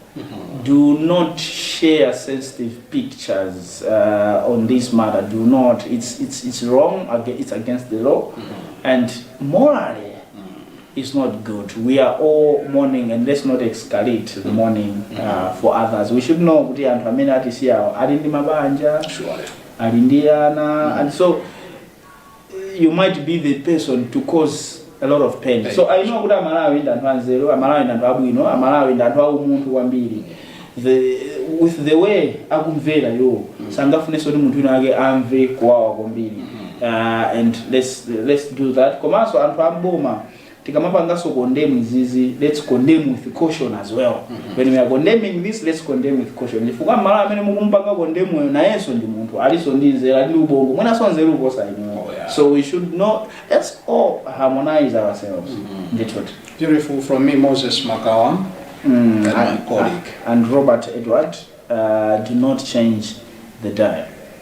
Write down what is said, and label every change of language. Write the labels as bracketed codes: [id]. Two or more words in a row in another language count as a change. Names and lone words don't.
[en] Do not share sensitive pictures on this matter. Do not. It's wrong. It's against the law, and morally, it's not good. We are all mourning, and let's not escalate the mourning for others. We should know [ny] kuti anthu amene atisiya alindi mabanja, alindiana, [en] and so you might be the person to cause a lot of pain. So I know [ny] kuti Malawi ndi anthu anzeru, Malawi ndi anthu abwino, Malawi ndi anthu aumuntu kwambiri. [en] With the way [ny] akumvera yo, sangafuneso kuti munthu wina ake amve kuwawa kwambiri. [en] And let's do that. [ny] Komanso anthu amboma tikamapangaso condemn izizi, [en] let's condemn with caution as well. When we are condemning this, let's condemn with caution. [ny] Chifukwa Malawi amene mukumpanga condemn nayenso ndi munthu aliso ndi nzera ndi ubongo mwina so nzeru kuposa ino. [en] So we should not, let's all harmonize ourselves. Beautiful. From me, Moses Makawa, and my colleague. And Robert Edward. Do not change the dial.